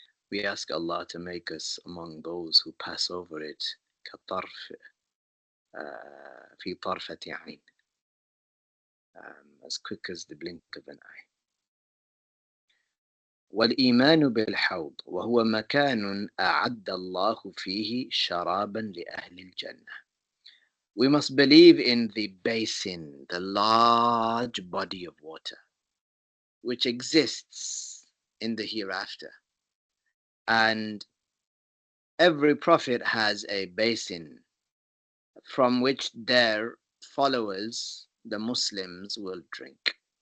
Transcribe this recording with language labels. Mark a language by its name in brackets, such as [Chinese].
[English] We ask Allah to make us among those who pass over it, كطرف [Arabic] في طرفة عين, [English] as quick as the blink of an eye. [Arabic] والإيمان بالحوض وهو مكان أعد الله فيه شرابا لأهل الجنة. [English] We must believe in the basin, the large body of water, which exists in the hereafter. And every prophet has a basin from which their followers, the Muslims, will drink.